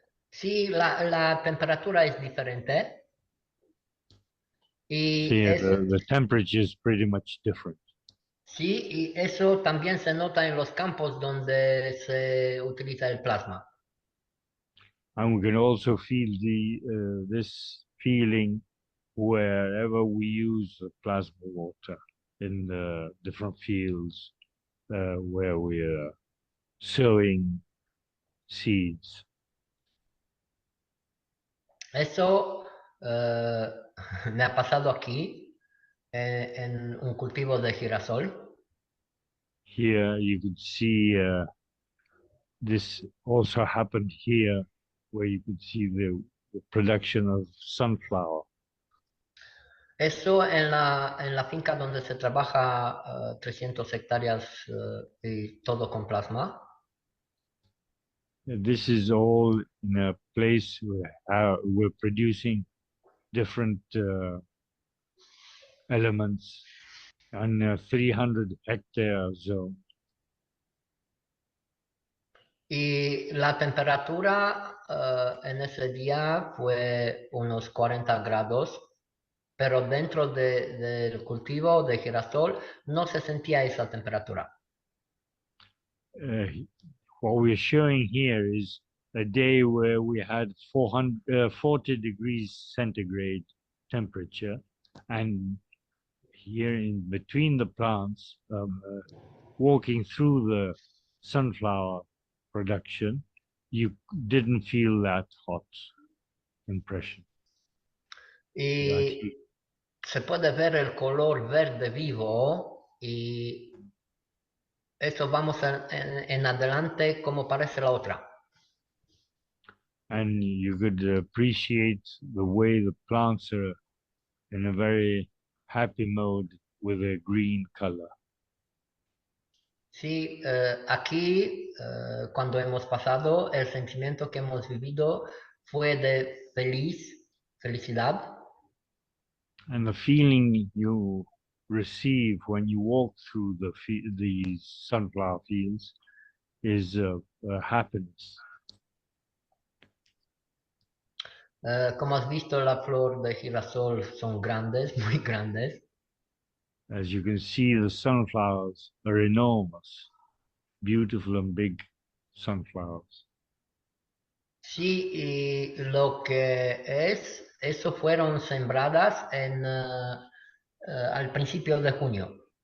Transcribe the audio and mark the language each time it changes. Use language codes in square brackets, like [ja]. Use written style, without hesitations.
[es] Sí, la temperatura es diferente. Y [en] See, the temperature is pretty much different. [es] sí, y eso también se nota en los campos donde se utiliza el plasma. [en] And we can also feel this feeling wherever we use the plasma water in the different fields where we are sowing seeds. [es] Eso me ha pasado aquí en un cultivo de girasol. [en] Here you could see this also happened here, where you could see the production of sunflower. [es] Eso en la finca donde se trabaja 300 hectáreas y todo con plasma. [en] This is all in a place where we're producing different elements on a 300-hectare zone. [es] Y la temperatura en ese día fue unos 40 grados, pero dentro del cultivo de girasol no se sentía esa temperatura. [en] What we're showing here is a day where we had 40 degrees centigrade temperature, and here in between the plants, walking through the sunflower production, you didn't feel that hot impression. [es] Y se puede ver el color verde vivo y eso vamos en adelante como parece la otra. [en] and you could appreciate the way the plants are in a very happy mode with a green color. [es] Sí, aquí cuando hemos pasado, el sentimiento que hemos vivido fue de felicidad. [en] And the feeling you receive when you walk through these sunflower fields is happiness. [es] Como has visto, la flor de girasol son grandes, muy grandes. [en] As you can see, the sunflowers are enormous, beautiful and big sunflowers. [es] Sí, y lo que eso fueron sembradas al principio de junio.